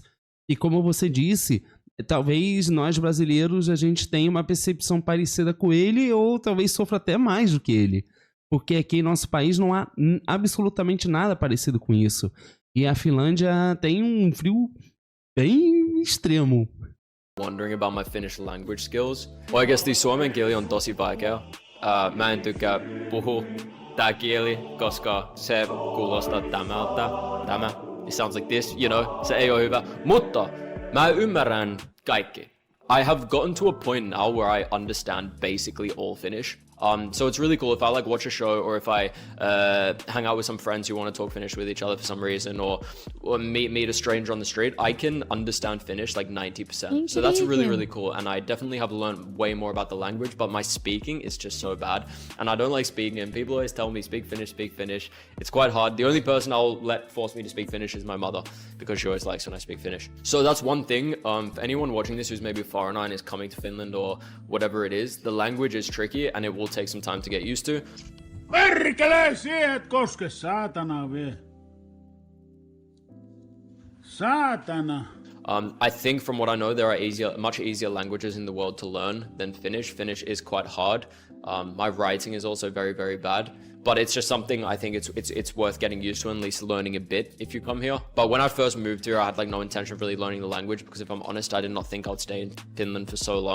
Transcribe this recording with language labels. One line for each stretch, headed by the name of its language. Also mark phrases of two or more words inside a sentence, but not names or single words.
Portuguese: E como você disse, talvez nós brasileiros a gente tenha uma percepção parecida com ele ou talvez sofra até mais do que ele. Porque aqui em nosso país não há absolutamente nada parecido com isso. E a Finlândia tem um frio bem extremo.
English: Wondering about my Finnish language skills. Well, I guess the
Finnish: suomen kieli on tosi vaikea. Mä en tykkää puhua tää kieli, koska se kuulostaa tämä.
English: It sounds like this, you know,
Finnish: se ei ole hyvä. Mutta mä ymmärrän kaikki.
English: I have gotten to a point now where I understand basically all Finnish. So it's really cool if I like watch a show or if I hang out with some friends who want to talk Finnish with each other for some reason or meet a stranger on the street, I can understand Finnish like 90%. So that's really, really cool. And I definitely have learned way more about the language, but my speaking is just so bad. And I don't like speaking, and people always tell me, speak Finnish, speak Finnish. It's quite hard. The only person I'll let force me to speak Finnish is my mother, because she always likes when I speak Finnish. So that's one thing. For anyone watching this who's maybe a foreigner and is coming to Finland or whatever it is, the language is tricky and it will take some time to get used to.
Finnish: Perkele, siihen et koske, saatana vie. Saatana.
English: I think from what I know, there are much easier languages in the world to learn than Finnish. Finnish is quite hard. My writing is also very, very bad. But it's just something I think it's worth getting used to and at least learning a bit if you come here. But when I first moved here, I had like no intention of really learning the language because if I'm honest, I did not think I would stay in Finland for so long.